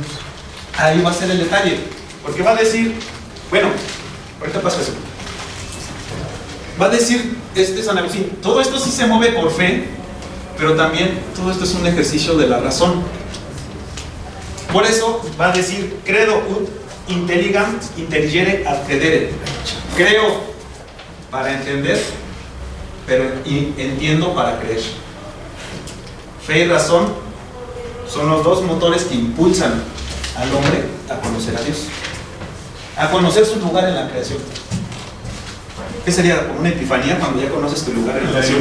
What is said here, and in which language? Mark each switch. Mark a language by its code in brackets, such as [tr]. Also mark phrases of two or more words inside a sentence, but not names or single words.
[es] Ahí va a ser el detalle, porque va a decir, bueno, ahorita pasa eso. Va a decir San Agustín, todo esto sí se mueve por fe, pero también todo esto es un ejercicio de la razón. Por eso va a decir, [la] credo ut intelligam intelligere ad credere. [es] Creo para entender, pero entiendo para creer. Fe y razón son los dos motores que impulsan al hombre a conocer a Dios, a conocer su lugar en la creación. ¿Qué sería como una epifanía cuando ya conoces tu lugar en la creación?